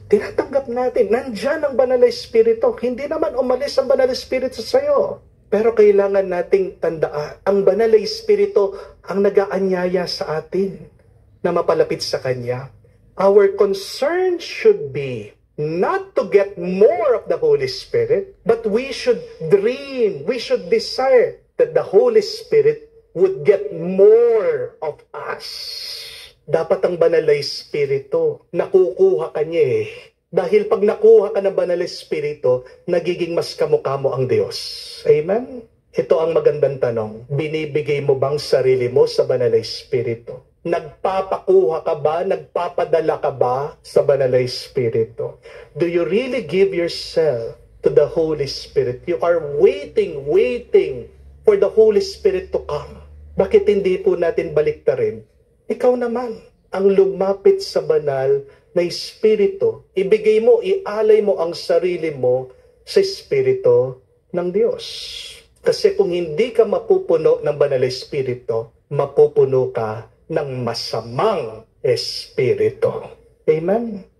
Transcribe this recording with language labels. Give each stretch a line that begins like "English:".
Filipino: Tinatanggap natin. Nandyan ang Banal na Espiritu. Hindi naman umalis ang Banal na Espiritu sa iyo. Pero kailangan nating tandaan, ang Banal na Espiritu ang nag-aanyaya sa atin na mapalapit sa Kanya.
English: Our concern should be not to get more of the Holy Spirit, but we should dream, we should desire that the Holy Spirit would get more of us.
Filipino: Dapat ang banal na Espiritu, nakukuha ka niya eh. Dahil pag nakuha ka ng banal na Espiritu, nagiging mas kamukha mo ang Diyos. Amen? Ito ang magandang tanong. Binibigay mo bang sarili mo sa banal na Espiritu? Nagpapakuha ka ba? Nagpapadala ka ba sa banal na Espiritu?
English: Do you really give yourself to the Holy Spirit? You are waiting for the Holy Spirit to come.
Filipino: Bakit hindi po natin baliktarin? Ikaw naman ang lumapit sa banal na Espiritu. Ibigay mo, ialay mo ang sarili mo sa Espiritu ng Diyos. Kasi kung hindi ka mapupuno ng banal na Espiritu, mapupuno ka ng masamang Espiritu. Amen?